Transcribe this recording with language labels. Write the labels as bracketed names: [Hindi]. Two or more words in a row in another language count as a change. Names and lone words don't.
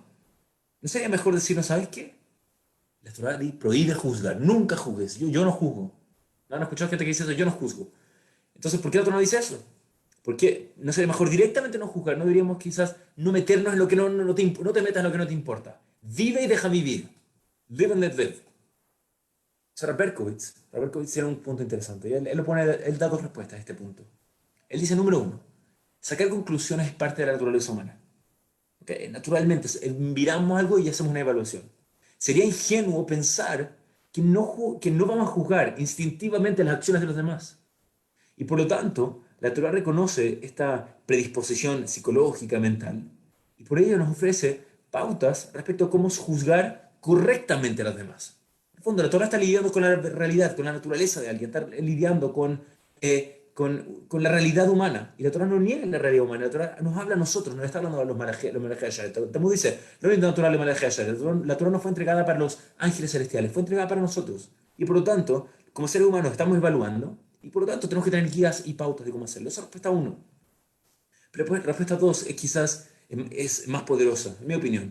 [Spanish] ¿No sería mejor decir, no sabes qué? La Torah prohíbe juzgar, nunca juzgues, yo no juzgo. ¿No han escuchado gente que dice eso? Yo no juzgo. Entonces, ¿por qué la Torah no dice eso? ¿Por qué no sería mejor directamente no juzgar? No deberíamos quizás no meternos en lo que no te metas en lo que no te importa. Vive y deja vivir. [English] Live and let live. [Spanish] Sarah Berkowitz tiene un punto interesante. Él da dos respuestas a este punto. Él dice, número uno, sacar conclusiones es parte de la naturaleza humana. ¿Okay? Naturalmente, miramos algo y hacemos una evaluación. Sería ingenuo pensar que no vamos a juzgar instintivamente las acciones de los demás. Y por lo tanto, la Torah reconoce esta predisposición psicológica, mental, y por ello nos ofrece pautas respecto a cómo juzgar correctamente a los demás. En el fondo, la Torah está lidiando con la realidad, con la naturaleza de alguien, está lidiando con la realidad humana. Y la Torah no niega la realidad humana, la Torah nos habla a nosotros, nos está hablando a los [Hebrew] מלאכי השרת. [Spanish] Talmud dice, no es natural de [Hebrew] מלאכי השרת. [Spanish] La Torah no fue entregada para los ángeles celestiales, fue entregada para nosotros. Y por lo tanto, como seres humanos estamos evaluando, y por lo tanto tenemos que tener guías y pautas de cómo hacerlo. Esa es respuesta uno. Pero después, la respuesta dos es quizás es más poderosa, en mi opinión.